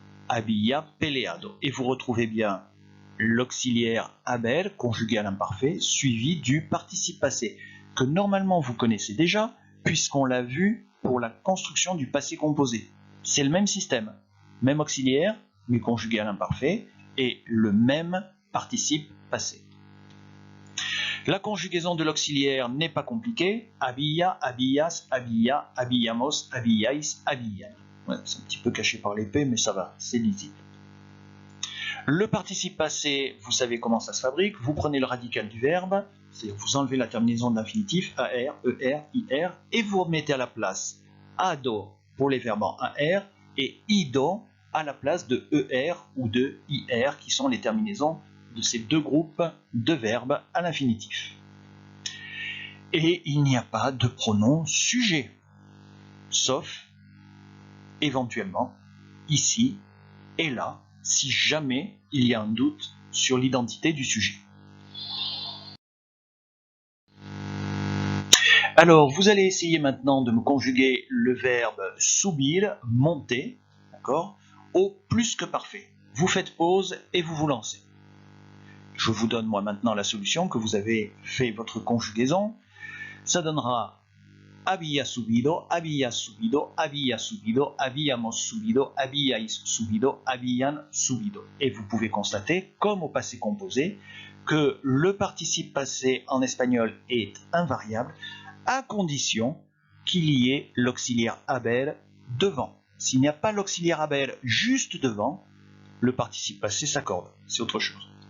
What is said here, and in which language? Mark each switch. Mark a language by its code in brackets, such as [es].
[es] Había peleado. [fr] Et vous retrouvez bien l'auxiliaire haber, conjugué à l'imparfait, suivi du participe passé, que normalement vous connaissez déjà, puisqu'on l'a vu pour la construction du passé composé. C'est le même système, même auxiliaire, mais conjugué à l'imparfait, et le même participe passé. La conjugaison de l'auxiliaire n'est pas compliquée. [es] Había, habías, había, habíamos, habíais, habían. [fr] Ouais, c'est un petit peu caché par l'épée, mais ça va, c'est lisible. Le participe passé, vous savez comment ça se fabrique. Vous prenez le radical du verbe, c'est-à-dire vous enlevez la terminaison de l'infinitif, AR, ER, IR, et vous remettez à la place ADO pour les verbes en AR et IDO à la place de ER ou de IR, qui sont les terminaisons de ces deux groupes de verbes à l'infinitif. Et il n'y a pas de pronom sujet, sauf éventuellement ici et là, si jamais il y a un doute sur l'identité du sujet. Alors, vous allez essayer maintenant de me conjuguer le verbe subir, monter, d'accord, au plus que parfait. Vous faites pause et vous vous lancez. Je vous donne moi maintenant la solution que vous avez fait votre conjugaison. Ça donnera [es] había subido, había subido, había subido, habíamos subido, habíais subido, habían subido. [fr] Et vous pouvez constater, comme au passé composé, que le participe passé en espagnol est invariable à condition qu'il y ait l'auxiliaire haber devant. S'il n'y a pas l'auxiliaire haber juste devant, le participe passé s'accorde. C'est autre chose.